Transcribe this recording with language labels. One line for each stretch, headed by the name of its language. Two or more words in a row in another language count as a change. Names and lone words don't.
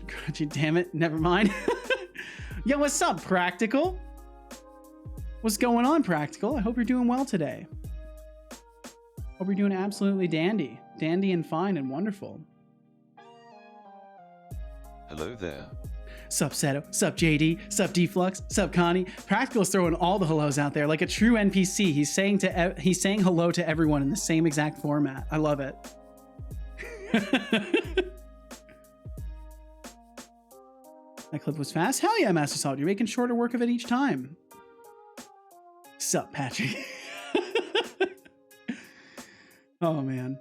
English: Damn it, never mind. Yo, what's up, Practical? What's going on, Practical? I hope you're doing well today. Hope you're doing absolutely dandy. Dandy and fine and wonderful. Hello there. Sup, Seto? Sup, JD? Sup, Deflux? Sup, Connie? Practical's throwing all the hellos out there like a true NPC. He's saying hello to everyone in the same exact format. I love it. That clip was fast. Hell yeah, Master Solid. You're making shorter work of it each time. Sup, Patrick? Oh, man.